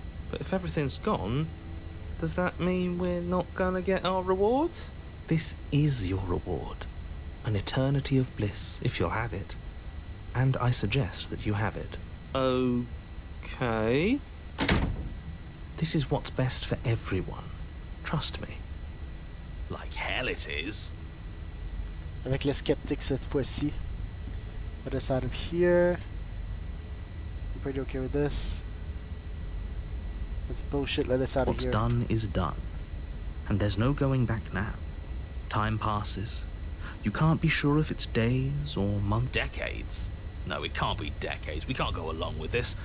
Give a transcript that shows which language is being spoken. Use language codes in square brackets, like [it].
[en] But if everything's gone, does that mean we're not gonna get our reward? This is your reward. An eternity of bliss, if you'll have it. And I suggest that you have it. Okay. This is what's best for everyone. Trust me. Like hell it is. [fr] Avec les sceptiques cette fois-ci. [en] Let us out of here. I'm pretty okay with this. That's bullshit. Let us out of What's here. done is done. And there's no going back now. Time passes. You can't be sure if it's days or months. Decades? No, it can't be decades. We can't go along with this.